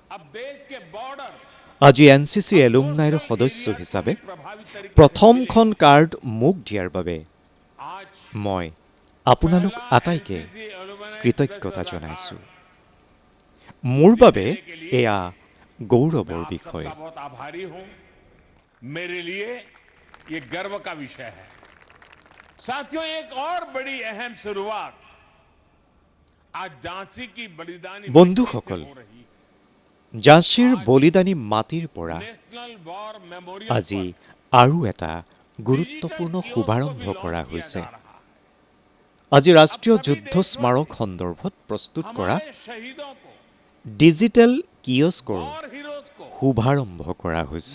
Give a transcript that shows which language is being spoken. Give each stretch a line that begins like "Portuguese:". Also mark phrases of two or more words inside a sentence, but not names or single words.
Assamese: আজি NCC এলুমনাইৰ সদস্য হিচাপে প্ৰথমখন কাৰ্ড মোক দিয়াৰ বাবে মই আপোনালোক আটাইকে কৃতজ্ঞতা জনাইছোঁ। মোৰ বাবে এয়া গৌৰৱৰ বিষয়।
Hindi: मेरे लिए ये गर्व का विषय है। साथियों, एक और बड़ी अहम शुरुआत आज झांसी की बलिदानी
Assamese: বন্ধুসকল, ঝাঁচীৰ বলিদানী মাটিৰ পৰা আজি আৰু এটা গুৰুত্বপূৰ্ণ শুভাৰম্ভ কৰা হৈছে। আজি ৰাষ্ট্ৰীয় যুদ্ধ স্মাৰক সন্দৰ্ভত প্ৰস্তুত কৰা ডিজিটেল কিয়স্কৰ শুভাৰম্ভ কৰা হৈছে।